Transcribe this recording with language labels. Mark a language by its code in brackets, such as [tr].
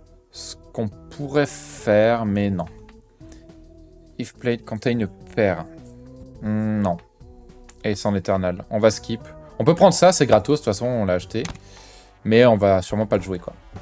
[fr] Ce qu'on pourrait faire, mais non. [en] If played contain a pair. [fr] Non. Ace en Eternal. On va skip. On peut prendre ça, c'est gratos, de toute façon on l'a acheté. Mais on va sûrement pas le jouer, quoi.